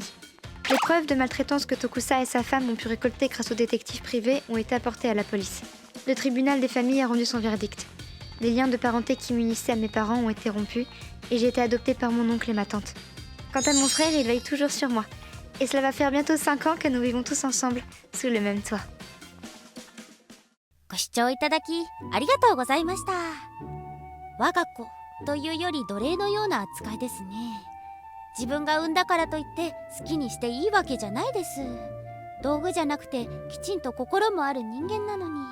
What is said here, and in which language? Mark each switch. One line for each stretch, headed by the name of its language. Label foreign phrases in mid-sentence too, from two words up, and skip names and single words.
French: Les preuves de maltraitance que Tokusa et sa femme ont pu récolter grâce au détective privé ont été apportées à la police. Le tribunal des familles a rendu son verdict. Les liens de parenté qui m'unissaient à mes parents ont été rompus et j'ai été adoptée par mon oncle et ma tante. Quant à mon frère, il veille toujours sur moi. Et cela va faire bientôt 5 ans que nous vivons tous ensemble, sous le même toit.
Japanese: ご視聴いただきありがとうございました。我が子というより奴隷のような扱いですね。自分が産んだからといって好きにしていいわけじゃないです。道具じゃなくてきちんと心もある人間なのに。